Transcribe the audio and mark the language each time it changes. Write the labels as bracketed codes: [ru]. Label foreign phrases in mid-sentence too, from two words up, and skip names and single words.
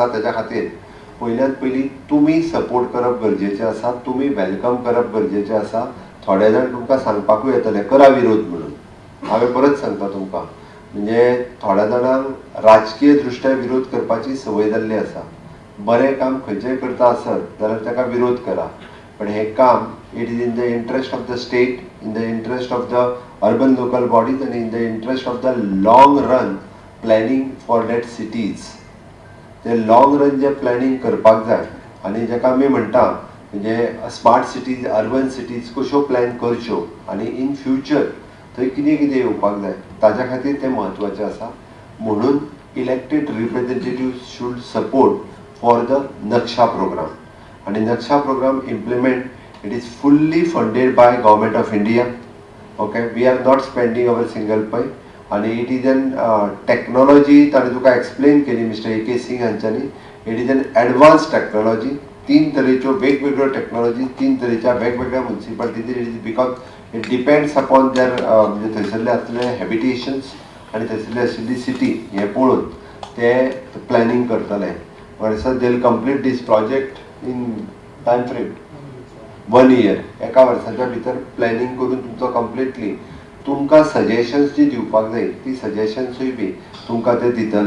[kok] त्याच्या खातीर पयल्यात पयली तुमी सपोर्ट करप गरजेचें आसा, तुमी वेलकम करप गरजेचें आसा. थोडे जाण तुमकां सांगपाकूय येतले करा विरोध म्हणून. हांवें परत सांगता तुमकां, म्हणजे थोड्या जाणांक राजकीय दृश्ट्या विरोध करपाची संवय जाल्ली आसा. बरें काम खंयचेंय करता आसत जाल्यार ताका विरोध करा, पण हें काम [en] it is in the interest of the state, in the interest of the urban local bodies and in the interest of the long run planning for that cities. [kok] ते [en] long run [kok] जे प्लॅनिंग करपाक जाय आनी जाका आमी म्हणटा म्हणजे [en] smart cities, urban cities [kok] कश्यो प्लॅन करच्यो आनी [en] in future [kok] थंय कितें कितें येवपाक जाय ताच्या खातीर तें म्हत्वाचें आसा. [en] म्हणून elected representative should support for the Naksha programme. आनी Naksha programme implement it is fully funded by Government of India. okay, we are not spending our single pai. आनी it is an technology [kok] ताणें तुका एक्सप्लेन केली [en] मिस्टर A.K. [kok] सिंग हांच्यांनी. [en] it is an advance technology. [kok] 3 तरेच्यो वेगवेगळ्यो टॅक्नॉलॉजी 3 तरेच्या वेगवेगळ्या म्युनिसिपालिटींचेर. [en] it is because it depends upon there [kok] म्हणजे थंयसरले आसलेले हॅबिटेशन्स आनी थंयसरली आशिल्ली सिटी हें पळोवन ते प्लॅनिंग करतले. [en] so they will complete this project in time frame 1 year. [kok] एका वर्साच्या भितर प्लॅनिंग करून तुमचो कंप्लिटली तुमकां सजेशन्स जी दिवपाक जाय ती सजेशन्सूय बी तुमकां ते दितले.